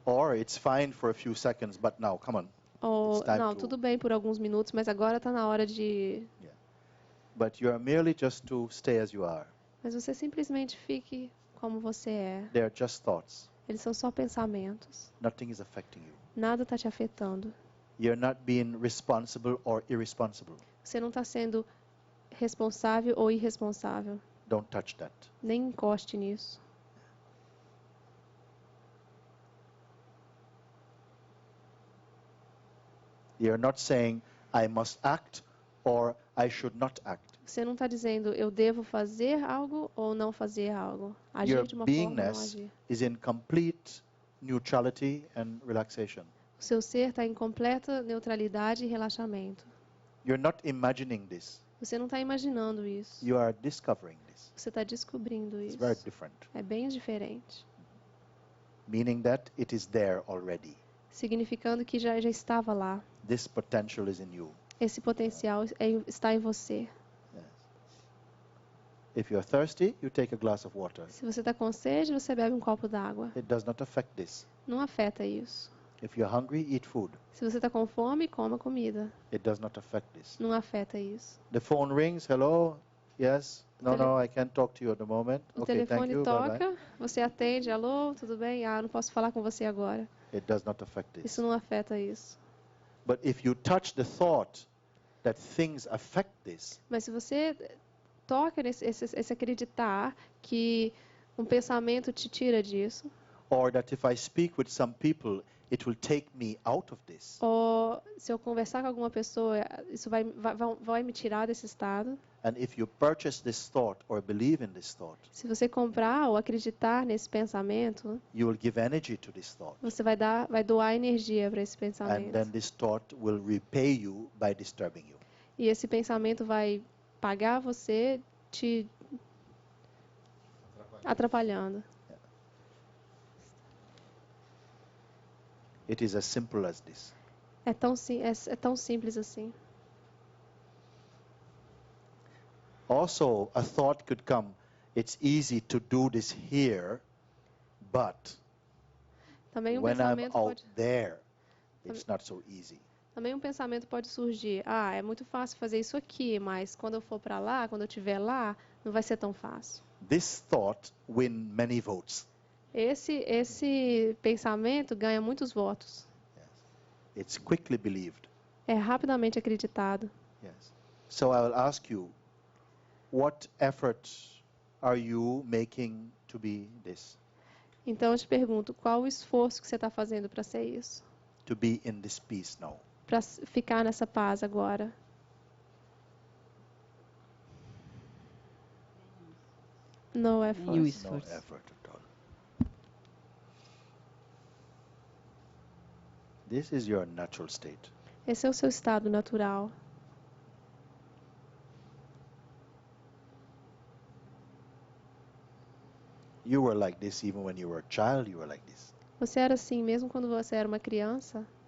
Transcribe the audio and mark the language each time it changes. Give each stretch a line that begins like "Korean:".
English: Or it's fine for a few seconds, but now, come on.
Portuguese: Ou,
English: It's time
Portuguese: não,
English: to-
Portuguese: tudo bem por alguns minutos, mas agora está na hora de...
English: But you are merely just to stay as you are.
Portuguese: Mas você simplesmente fique como você é.
English: They are just thoughts.
Portuguese: Eles são só pensamentos.
English: Nothing is affecting you.
Portuguese: Nada está te afetando.
English: You're not being responsible or irresponsible.
Portuguese: Você não está sendo responsável ou irresponsável.
English: Don't touch that.
Portuguese: Nem encoste nisso.
English: You're not saying, "I must act" or "I should not act."
Portuguese: Você não está dizendo, eu devo fazer algo ou não fazer algo. Agir
English: Your
Portuguese: de uma forma ou não
English: beingness
Portuguese: agir.
English: is in complete neutrality and relaxation.
Portuguese: O seu ser está em completa neutralidade e relaxamento.
English: You're not imagining this.
Portuguese: Você não está imaginando isso.
English: You are discovering this.
Portuguese: Você está descobrindo
English: It's
Portuguese: isso.
English: very different.
Portuguese: É bem diferente.
English: Meaning that it is there already.
Portuguese: Significando que já estava lá.
English: This potential is in you.
Portuguese: Esse potencial está em você.
English: If you're thirsty, you take a glass of water.
Portuguese: Se você está com sede, você bebe um copo d'água.
English: It does not affect this.
Portuguese: Não afeta isso.
English: If you're hungry, eat food.
Portuguese: Se você está com fome, coma comida.
English: It does not affect this.
Portuguese: Não afeta isso.
English: The phone rings. Hello? Yes? No, no, I can't talk to you at the moment.
Portuguese: O
English: Okay, thank
Portuguese: telefone
English: you. Bye-bye.
Portuguese: toca, você atende, alô, tudo bem? Ah, não posso falar com você agora.
English: It does not affect this.
Portuguese: Isso não afeta isso.
English: But if you touch the thought that things affect this,
Portuguese: Mas se você toca esse acreditar que um pensamento te tira disso.
English: Or that if I speak with some people, it will take me out of this.
Portuguese: Ou se eu conversar com alguma pessoa, isso vai me tirar desse estado.
English: And if you purchase this thought or believe in this thought,
Portuguese: Se você comprar ou acreditar nesse pensamento,
English: you will give energy to this thought.
Portuguese: você vai doar energia para esse
English: And then
Portuguese: pensamento.
English: this thought will repay you by disturbing you.
Portuguese: E esse pensamento vai pagar você te atrapalhando.
English: It is as simple as this.
Portuguese: É tão simples assim.
English: Also, a thought could come, it's easy to do this here, but
Portuguese: Também um
English: when I'm
Portuguese: pensamento
English: out
Portuguese: pode,
English: there, it's not so easy.
Portuguese: também um pensamento pode surgir. Ah, é muito fácil fazer isso aqui, mas quando eu for para lá, quando eu estiver lá, não vai ser tão fácil.
English: This thought win many votes.
Portuguese: Esse pensamento ganha muitos votos.
English: It's quickly believed.
Portuguese: É rapidamente acreditado.
English: Yes. So I will ask you, what effort are you making to be this?
Portuguese: Então eu te pergunto, qual o esforço que você está fazendo para ser isso?
English: To be in this peace now?
Portuguese: Para ficar nessa paz agora?
English: No effort.
Portuguese: Nenhum
English: No
Portuguese: esforço.
English: effort at all. This is your natural state.
Portuguese: Esse é o seu estado natural.
English: You were like this even when you were a child, you were like this.
Portuguese: Você era assim mesmo quando você era uma criança?